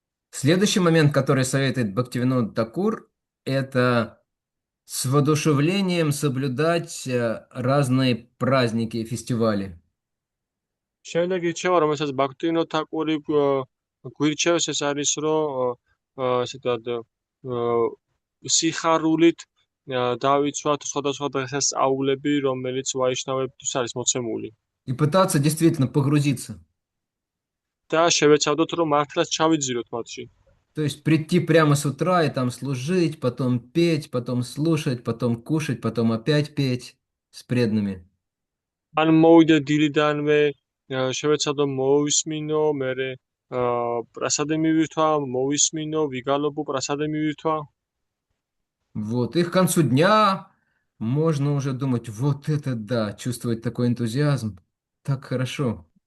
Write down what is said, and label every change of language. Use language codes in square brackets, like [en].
[ru] Следующий момент, который советует Бхактивинода Такур, это с воодушевлением соблюдать разные праздники и фестивали. [ka] შემდეგი რჩევა, რომელსაც ბაქტივინოდ თაკური გვირჩევს, ეს არის, რომ ესეთად სიხარულით დავიცვათ სხვადასხვა დღესასწაულები, რომელიც ვაიშნავებთვის არის მოცემული. [ru] И пытаться действительно погрузиться. [ka] და შევეცადოთ, რომ მართლაც ჩავიძიროთ მათში. [ru] То есть прийти прямо с утра и там служить, потом петь, потом слушать, потом кушать, потом опять петь с преданными. [ka] ან მოვიდე დილიდანვე, შევეცადო მოვისმინო, მერე პრასადე მივირთვა, მოვისმინო, ვიგალობო, პრასადე მივირთვა. [ru] Вот, и к концу дня можно уже думать, вот это да, чувствовать такой энтузиазм, так хорошо.